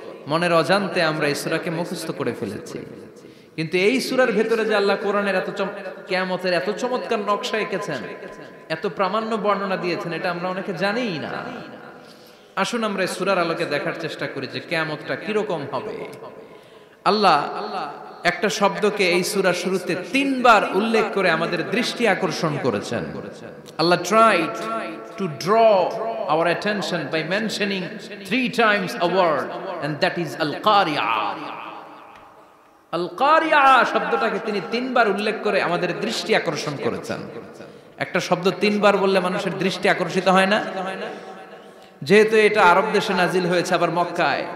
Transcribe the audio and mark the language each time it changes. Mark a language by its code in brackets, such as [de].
[bn] মনের অজান্তে আমরা এই সূরাকে মুখস্থ করে ফেলেছি। কিন্তু এই সূরার ভেতরে যে আল্লাহ কোরআনের কিয়ামতের এত চমৎকার নকশা এঁকেছেন, এত প্রামাণ্য বর্ণনা দিয়েছেন, এটা আমরা অনেকে জানিই না। আসুন আমরা এই সূরার আলোকে দেখার চেষ্টা করি যে কিয়ামতটা কিরকম হবে। আল্লাহ একটা শব্দকে এই সূরার শুরুতে 3 বার উল্লেখ করে আমাদের দৃষ্টি আকর্ষণ করেছেন। [en] Allah tried to draw our attention by mentioning 3 times a word, and that is al-qari'ah. [bn] আল-কারিয়া শব্দটাকে তিনি 3 বার উল্লেখ করে আমাদের দৃষ্টি আকর্ষণ করেছেন। একটা শব্দ 3 বার বললে মানুষের দৃষ্টি আকর্ষিত হয় না? যেহেতু এটা আরব দেশে নাজিল হয়েছে, আবার মক্কায়,